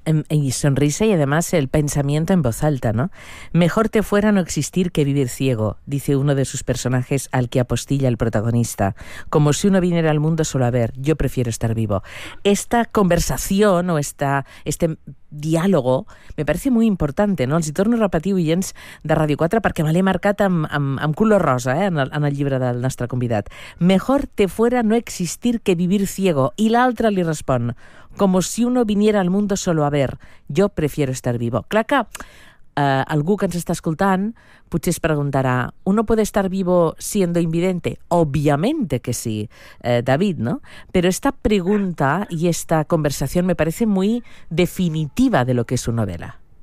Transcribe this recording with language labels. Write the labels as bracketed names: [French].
[Spanish] Y sonrisa y además el pensamiento en voz alta, ¿no? Mejor te fuera no existir que vivir ciego, dice uno de sus personajes al que apostilla el protagonista. Como si uno viniera al mundo solo a ver, yo prefiero estar vivo. Esta conversación o este diálogo me parece muy importante, ¿no? [Catalan] Els hi torno a repetir, oients de Radio 4, perquè me l'he marcat amb color rosa, en el llibre del nostre convidat. [Spanish] Mejor te fuera no existir que vivir ciego. [Catalan] I l'altre li respon, [Spanish] como si uno viniera al mundo solo a ver, yo prefiero estar vivo. [Catalan] Clar que algú que ens està escoltant potser es preguntarà, [Spanish] ¿uno puede estar vivo siendo invidente? Obviamente que sí, David, ¿no? Pero esta pregunta y esta conversación me parece muy definitiva de lo que es su novela.